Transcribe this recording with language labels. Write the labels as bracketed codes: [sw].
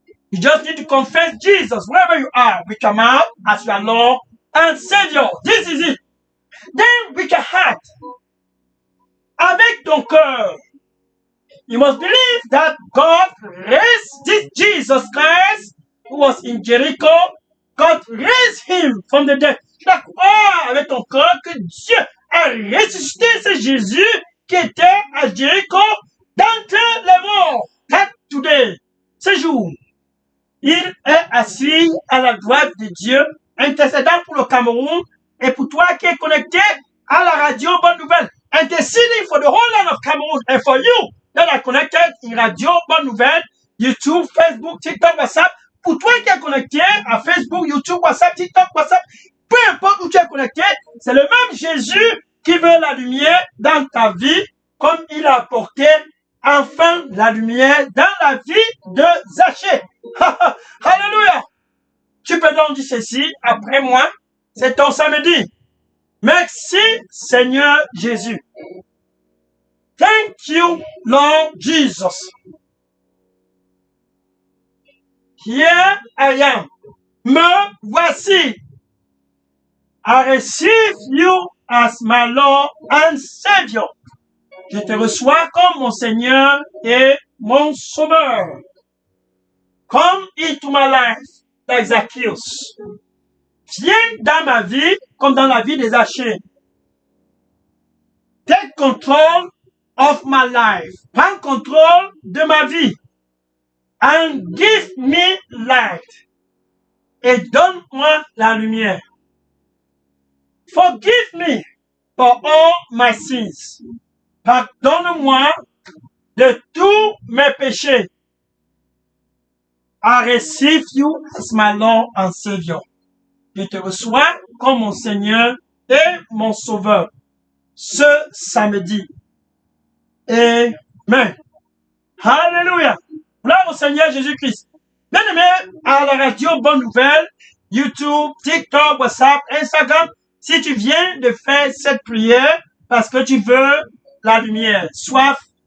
[en] You just need to confess Jesus wherever you are with your mouth as your Lord and Savior. This is it. Then with your heart, [fr] avec ton cœur, [en] you must believe that God raised this Jesus Christ who was in Jericho. God raised him from the dead. [fr] Tu dois croire avec ton cœur que Dieu a ressuscité ce Jésus qui était à Jéricho d'entre les morts. [en] That today, [fr] ce jour, il est assis à la droite de Dieu, intercédant pour le Cameroun et pour toi qui es connecté à la radio Bonne Nouvelle. Interceding for the whole land of Cameroon and for you that are connected in radio Bonne Nouvelle, YouTube, Facebook, TikTok, WhatsApp. Pour toi qui es connecté à Facebook, YouTube, WhatsApp, TikTok, WhatsApp, peu importe où tu es connecté, c'est le même Jésus qui veut la lumière dans ta vie, comme il a apporté enfin la lumière dans la vie de Zachée. Alléluia! Tu peux donc dire ceci après moi, c'est ton samedi. Merci Seigneur Jésus. [en] Thank you Lord Jesus. Here I am. [fr] Me voici. [en] I receive you as my Lord and Savior. [fr] Je te reçois comme mon Seigneur et mon Sauveur. [en] Come into my life like Zacchaeus. [fr] Viens dans ma vie comme dans la vie des Zachée. [en] Take control of my life. [fr] Prends contrôle de ma vie. [en] And give me light. [fr] Et donne-moi la lumière. [en] Forgive me for all my sins. [fr] Pardonne-moi de tous mes péchés. [en] I receive you as my Lord and Savior. [fr] Je te reçois comme mon Seigneur et mon Sauveur. Ce samedi. Amen. Alléluia. Gloire au Seigneur Jésus-Christ. Bien aimé, à la radio Bonne Nouvelle, YouTube, TikTok, WhatsApp, Instagram, si tu viens de faire cette prière parce que tu veux la lumière, soif